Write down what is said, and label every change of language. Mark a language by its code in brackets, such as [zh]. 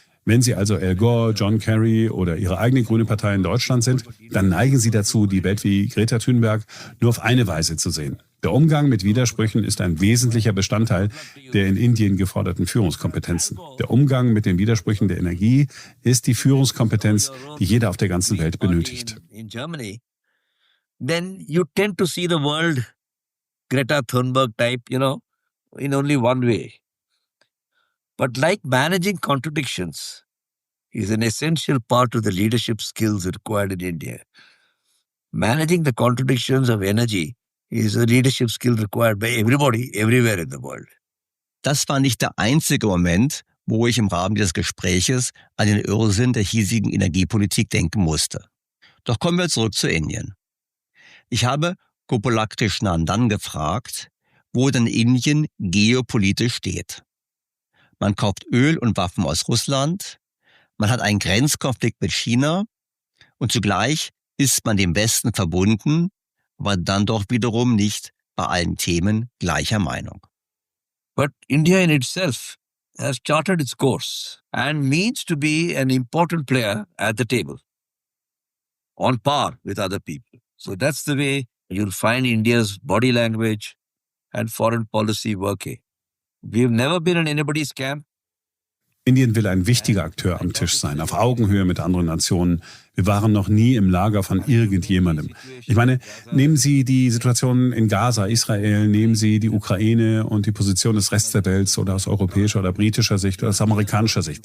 [de] Wenn Sie also Al Gore, John Kerry oder Ihre eigene grüne Partei in Deutschland sind, dann neigen Sie dazu, die Welt wie Greta Thunberg nur auf eine Weise zu sehen. Der Umgang mit Widersprüchen ist ein wesentlicher Bestandteil der in Indien geforderten Führungskompetenzen. Der Umgang mit den Widersprüchen der Energie ist die Führungskompetenz, die jeder auf der ganzen Welt benötigt. [en] In Germany, then you tend to see the world Greta Thunberg type, in only one way. But like managing contradictions is an essential part of the leadership skills required in India. Managing the contradictions of energy is a leadership skill required by everybody, everywhere in the world. [de] Das war nicht der einzige Moment, wo ich im Rahmen dieses Gespräches an den Irrsinn der hiesigen Energiepolitik denken musste. Doch kommen wir zurück zu Indien. Ich habe Gopalakrishnan dann gefragt, wo denn Indien geopolitisch steht. Man kauft Öl und Waffen aus Russland, man hat einen Grenzkonflikt mit China und zugleich ist man dem Westen verbunden, aber dann doch wiederum nicht bei allen Themen gleicher Meinung. [en] But India in itself has charted its course and means to be an important player at the table, on par with other people. So that's the way you'll find India's body language and foreign policy working. We've never been in anybody's camp. [de] Indien will ein wichtiger Akteur am Tisch sein, auf Augenhöhe mit anderen Nationen. Wir waren noch nie im Lager von irgendjemandem. Ich meine, nehmen Sie die Situation in Gaza, Israel, nehmen Sie die Ukraine und die Position des Rests der Welt oder aus europäischer oder britischer Sicht oder aus amerikanischer Sicht.